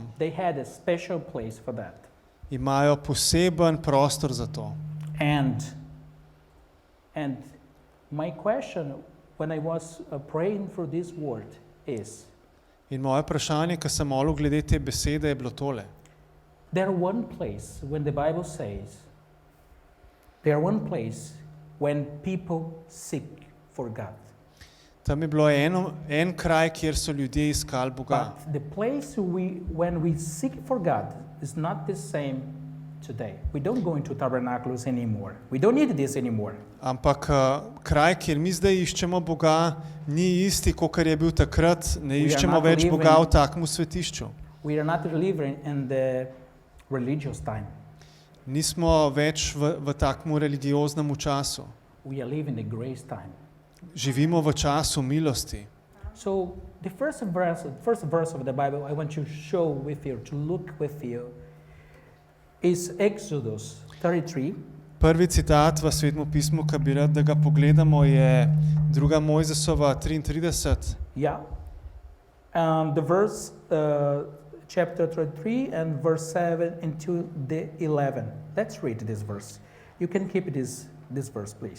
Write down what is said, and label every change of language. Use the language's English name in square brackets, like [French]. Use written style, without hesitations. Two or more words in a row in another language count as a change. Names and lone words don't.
[English] they had a special place for that. [Slovenian] imajo poseben prostor za to. [English] And my question when I was praying for this word is, [Slovenian] In moje vprašanje, ko sem molil glede te besede, je bilo tole. [English] there one place when the Bible says, there one place when people seek for God. [Slovenian] Tam je bilo en kraj, kjer so ljudje iskali Boga. [English] But the place when we seek for God is not the same today. We don't go into tabernacles anymore. We don't need this anymore. [Slovenian] Ampak kraj, kjer mi zdaj iščemo Boga, ni isti, kot je bil takrat. Ne [English] We are [Slovenian] iščemo [English] not [Slovenian] več [English] living- [Slovenian] Boga v takem svetišču. [English] We are not living in the religious time. [Slovenian] Nismo več v takem religioznem času. [English] We are living the grace time. [Slovenian] Živimo v času milosti. [English] So the first verse of the Bible I want to show with you, to look with you, is Exodus 33. [Slovenian] Prvi citat v Svetem pismu, ki bi rad, da ga pogledamo, je 2. Mojzesova 33. [English] Yeah. The verse, chapter 33 and verse 7 into the 11. Let's read this verse. You can keep this verse, please.